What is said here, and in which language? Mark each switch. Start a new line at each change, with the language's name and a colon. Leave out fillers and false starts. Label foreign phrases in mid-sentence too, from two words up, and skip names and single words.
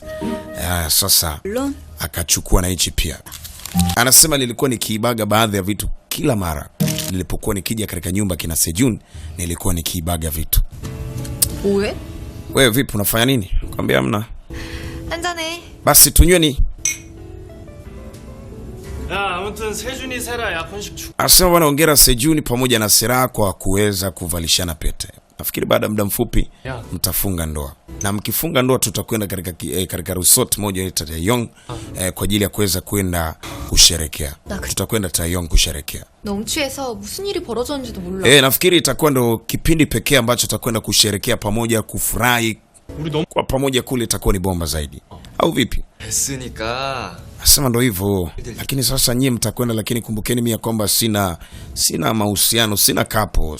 Swahili: Sasa akachukua na hichi pia. Anasema nilikuwa nikiibaga baadhi ya vitu kila mara nilipokuwa nikija katika nyumba kina Sejun, nilikuwa nikiibaga vitu. Wewe vipi, unafanya nini? Kwambia hamna.
Korean: 한잔해.
Swahili: Basi tunyweni.
Korean: 아무튼 세준이 세라 약혼식 축.
Swahili: Asema wanaongera Sejuni pamoja na Sera kwa kuweza kuvalishana pete. Nafikiri baada ya muda mfupi mtafunga ndoa. Na mkifunga ndoa tutakwenda katika resort moja ya Taeyong kwa ajili ya kuweza kwenda kusherekea. Tutakwenda Taeyong kusherekea.
Korean: 너무 취해서 무슨 일이 벌어졌는지도 몰라.
Swahili: Nafikiri itakuwa ndo kipindi pekee ambacho tutakwenda kusherekea pamoja, kufurahi kwa pamoja kule, itakuwa ni bomba zaidi. Au vipi?
Korean: 됐으니까.
Swahili: Asema ndo hivyo. Lakini sasa nyie mtakwenda, lakini kumbukeni mimi kwamba sina mahusiano, sina kapo.